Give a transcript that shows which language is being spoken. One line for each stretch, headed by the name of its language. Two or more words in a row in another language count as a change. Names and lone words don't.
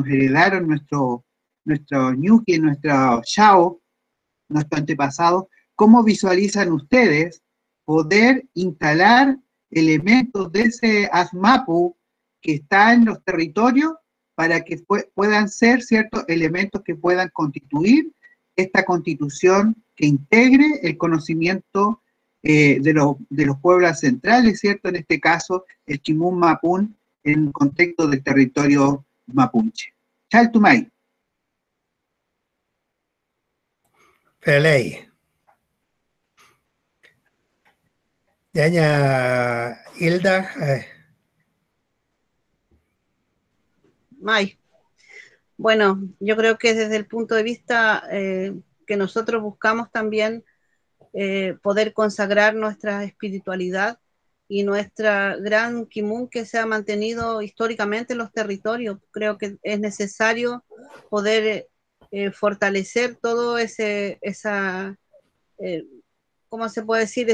Spanish: heredaron nuestro ñuqui, nuestro Shao, nuestro antepasado, ¿cómo visualizan ustedes poder instalar elementos de ese ASMAPU que está en los territorios para que puedan ser ciertos elementos que puedan constituir esta constitución que integre el conocimiento de los pueblos centrales, ¿cierto? En este caso, el Chimún Mapún, en el contexto del territorio mapuche.
Mapuche: Chaltumay. Felay. Yaña Hilda. May.
Spanish: Bueno, yo creo que desde el punto de vista que nosotros buscamos también poder consagrar nuestra espiritualidad y nuestra gran Kimun que se ha mantenido históricamente en los territorios. Creo que es necesario poder fortalecer todo esa ¿cómo se puede decir?